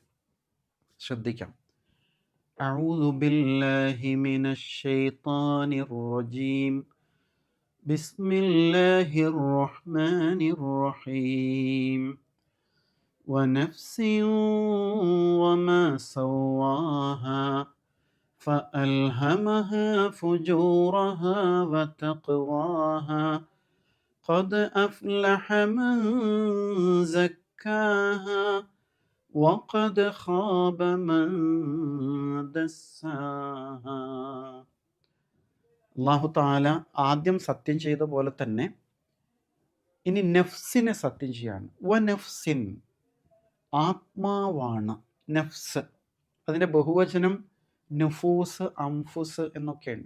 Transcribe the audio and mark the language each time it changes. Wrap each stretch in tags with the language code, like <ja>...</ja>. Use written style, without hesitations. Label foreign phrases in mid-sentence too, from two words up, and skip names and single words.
<ar>ശ്രദ്ധിക്കാം. أعوذ بالله من الشيطان الرجيم. بسم الله الرحمن الرحيم. ونفس وما سواها فألهمها فجورها وتقواها قد أفلح من زكاها وقد خاب من دساها.</ar> <ml>അല്ലാഹു തആല ആദ്യം സത്യം ചെയ്ത പോലെ തന്നെ ഇനി നഫ്സിനെ സത്യം ചെയ്യാണ്. വനഫ്സിൻ, ആത്മാവാണ് നഫ്സ്. അതിൻ്റെ ബഹുവചനം നുഫൂസ്, അംഫുസ് എന്നൊക്കെയുണ്ട്.</ml>